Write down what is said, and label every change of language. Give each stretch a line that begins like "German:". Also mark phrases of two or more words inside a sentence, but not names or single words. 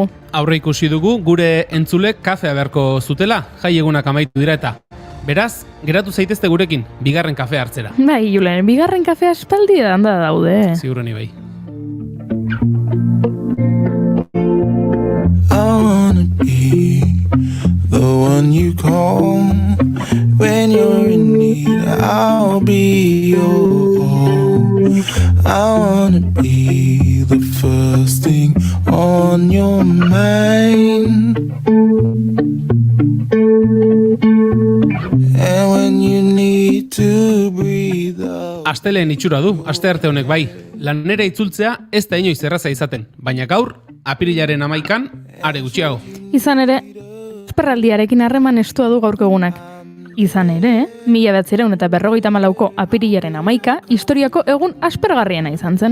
Basque: Aurre ikusi dugu gure entzulek kafea beharko zutela, jai egunak amaitu dira eta. Beraz, geratu zaitezte gurekin, bigarren kafea hartzera. Bai, Julen, bigarren kafea espaldi da daude. Ziurroni bai.
English: I wanna be the one you call when you're in need. I'll be your all. I wanna be the first thing on your mind. And when you need to breathe out.
Basque: Asteleen itxura du, astearte honek bai. Lanera itzultzea ez da inoiz erraza izaten, baina gaur, apirilaren 11an, are gutxiago. Izan ere, asperraldiarekin harreman estua du gaurko egunak. Izan ere, 1954ko apirilaren 11 historiako egun aspergarriena izan zen.